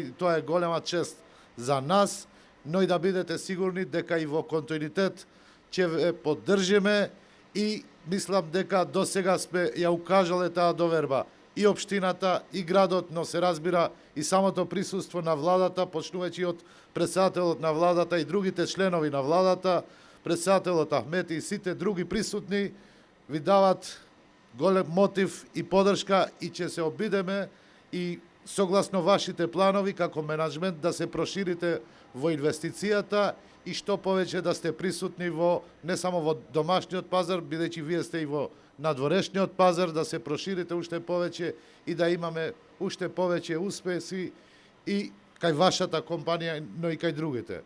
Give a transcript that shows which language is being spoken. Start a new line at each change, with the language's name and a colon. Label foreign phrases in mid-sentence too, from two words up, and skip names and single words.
Macedonian: то е голема чест за нас, но и да бидете сигурни дека и во континуитет ќе поддржиме и мислам дека до сега сме ја укажале таа доверба и општината и градот, но се разбира и самото присуство на владата, почнувајќи од председателот на владата и другите членови на владата, председателот Ахмети и сите други присутни, ви дават голем мотив и подршка и ќе се обидеме и согласно вашите планови како менаджмент да се проширите во инвестицијата и што повеќе да сте присутни во не само во домашниот пазар, бидејќи вие сте и во надворешниот пазар, да се проширите уште повеќе и да имаме уште повеќе успеси и кај вашата компанија, но и кај другите.